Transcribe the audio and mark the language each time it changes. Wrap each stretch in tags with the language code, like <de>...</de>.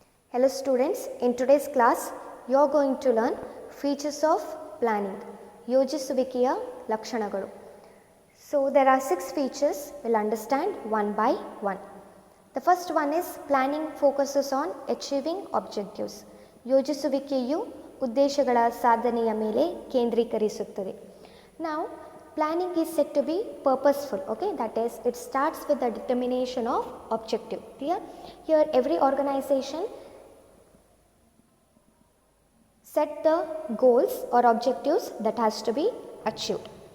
<en>Hello students, in today's class you are going to learn features of planning,</en> <kn>ಯೋಜಿಸುವಿಕೆಯ ಲಕ್ಷಣಗಳು.</kn> <en>So there are 6 features, we'll understand one by one. The first one is planning focuses on achieving objectives.</en> <kn>ಯೋಜಿಸುವಿಕೆಯು ಉದ್ದೇಶಗಳ ಸಾಧನೆಯ ಮೇಲೆ ಕೇಂದ್ರೀಕರಿಸುತ್ತದೆ.</kn> <en>Now planning is said to be purposeful, okay, that is it starts with the determination of objective. Clear? Here every organization set the goals or objectives that has to be achieved.</en>